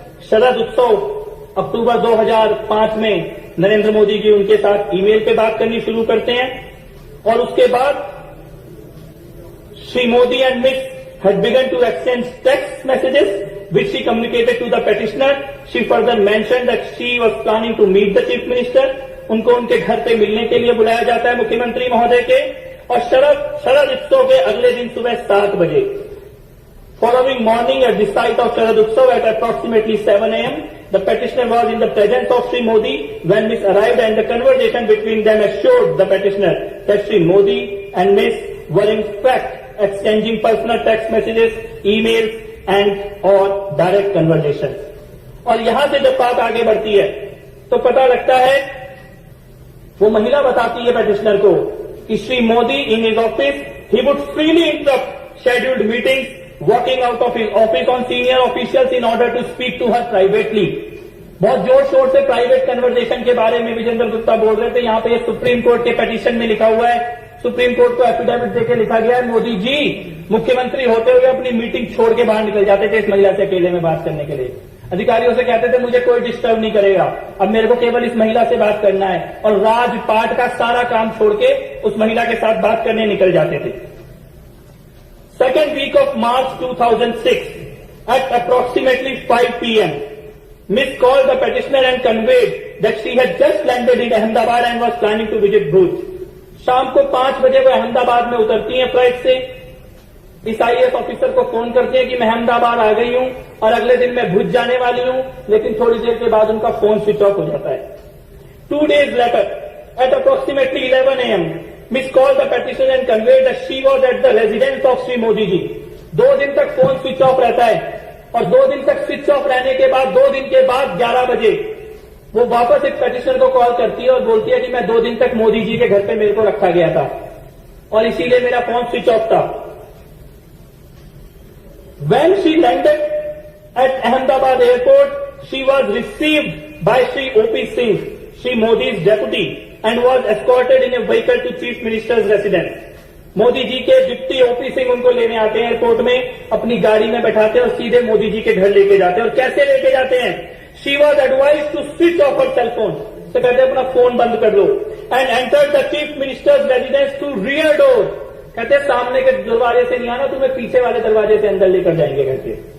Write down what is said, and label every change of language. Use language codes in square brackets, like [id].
[hi] शरद उत्सव अक्टूबर 2005 में नरेंद्र मोदी जी उनके साथ ईमेल पे बात करनी शुरू करते हैं और उसके बाद Shri Modi [en] And miss had begun to exchange text messages which she communicated to the petitioner. She further mentioned that she was planning to meet the chief minister. [hi] उनको उनके घर पे मिलने के लिए बुलाया जाता है मुख्यमंत्री महोदय के। और शरद उत्सव के अगले दिन सुबह 7 बजे, [en] following morning at the site of Sharad Utsav at approximately 7 a.m. the petitioner was in the presence of Sri Modi when Miss arrived, and the conversation between them assured the petitioner that Sri Modi and Miss were in fact exchanging personal text messages, emails and or direct conversations. [hi] और यहां से जब बात आगे बढ़ती है तो पता लगता है, वो महिला बताती है पेटिशनर को कि [en] Shri Modi in his office he would freely interrupt scheduled meetings, walking out of his office on senior officials in order to speak to her privately. [hi] बहुत जोर शोर से प्राइवेट कन्वर्सेशन के बारे में विजेंद्र गुप्ता बोल रहे थे। यहां पे सुप्रीम कोर्ट के पेटिशन में लिखा हुआ है, सुप्रीम कोर्ट को एफिडेविट देकर लिखा गया है, मोदी जी मुख्यमंत्री होते हुए अपनी मीटिंग छोड़ के बाहर निकल जाते थे इस महिला से अकेले में बात करने के लिए। अधिकारियों से कहते थे मुझे कोई डिस्टर्ब नहीं करेगा, अब मेरे को केवल इस महिला से बात करना है, और राजपाट का सारा काम छोड़ के उस महिला के साथ बात करने निकल जाते थे। [en] Second week of March 2006, at approximately 5 p.m., Miss called the petitioner and conveyed that she had just landed in Ahmedabad and was planning to visit Bhuj. [hi] शाम को 5 बजे वो अहमदाबाद में उतरती हैं फ्लाइट से। इस आईएएस ऑफिसर को फोन करते हैं कि मैं अहमदाबाद आ गई हूं और अगले दिन मैं भुज जाने वाली हूं, लेकिन थोड़ी देर के बाद उनका फोन स्विच ऑफ हो जाता है। [en] 2 days later, at approximately 11 a.m., Miss called the petitioner and conveyed that she was at the residence of Sri Modi ji. [hi] 2 दिन तक फोन स्विच ऑफ रहता है और 2 दिन तक स्विच ऑफ रहने के बाद 2 दिन के बाद 11 बजे वो वापस एक petitioner को कॉल करती है और बोलती है कि मैं 2 दिन तक मोदी जी के घर पे मेरे को रखा गया था और इसीलिए मेरा फोन स्विच ऑफ था। [en] When she landed at Ahmedabad airport, she was received by Sri O.P. Singh, Sri Modi's deputy, and was escorted in a vehicle to Chief Minister's residence. [hi] Modi ji के डिप्टी ओपी सिंह उनको लेने आते हैं airport में, अपनी गाड़ी में बैठाते हैं और सीधे मोदी जी के घर लेके जाते हैं। और कैसे लेके जाते हैं? [en] she was advise to switch off her cell phone, [hi] तो कहते हैं अपना फोन बंद कर लो। [en] and enter the chief minister's residence through rear door, [hi] कहते हैं सामने के दरवाजे से नहीं आना, तुम्हें पीछे वाले दरवाजे से अंदर लेकर जाएंगे कहते।